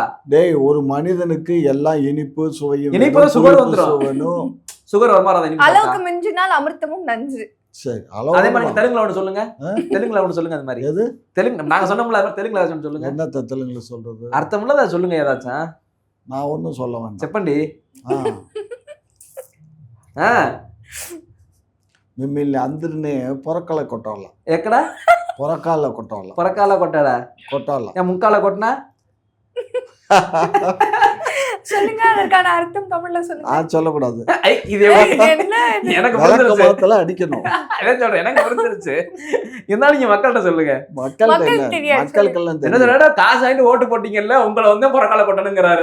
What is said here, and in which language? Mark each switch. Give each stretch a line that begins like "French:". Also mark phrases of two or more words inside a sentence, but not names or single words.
Tamil: டேய், ஒரு மனிதனுக்கு எல்லாம் இனிப்பு சுவையும் இனிப்பு வேணும், சுகர் புளிப்பு வந்துரும். சுவையும். சுகர் வருமா வராதா? இனிப்பு அளவுக்கு சாப்பிட்டா? மிஞ்சினால் அமிர்தமும் நஞ்சு. சரி, அதே மாதிரி அளவு. தெலுங்குல ஒண்ணு சொல்லுங்க. ஆ? தெலுங்குல ஒண்ணு சொல்லுங்க. அந்த மாதிரி எது? தெலுங்கு நாங்க சொன்னோம்ல, அது மாதிரி தெலுங்குல ஏதாச்சும் ஒண்ணு சொல்லுங்க. என்னத்த தெலுங்குல சொல்றது? அர்த்தம் உள்ளதா சொல்லுங்க ஏதாச்சும். நான் ஒன்றும் சொல்ல வேண்டாம்.
Telugu: చెప్పండి. ఆ, మిమ్మల్ని అందరినీ పొరకాల కొట్టాల, ఎక్కడ పొరకాల కొట్టాల, పొరకాల కొట్టాడా? కొట్టాల. ముక్కాల కొట్టినా?
Tamil: சொல்லுங்க, அதற்கான அர்த்தம் தமிழ்ல சொல்லுங்க. சொல்லக்கூடாது. இது எப்படி? என்ன இது? எனக்கு விளக்க புரிஞ்சிருச்சு. மரத்துல அடிக்கணும். அதான் சொல்றேன், எனக்கு புரிஞ்சிருச்சு. இருந்தாலும் நீங்க மக்கள்கிட்ட சொல்லுங்க. மக்களுக்கு மக்களுக்கு தெரியாது, மக்களுக்கெல்லாம் என்ன தெரியும். சொல்ற? காசு வாங்கிட்டு ஓட்டு போட்டீங்கல்ல, உங்களை வந்து புறக்கால கொட்டணுங்கிறாரு.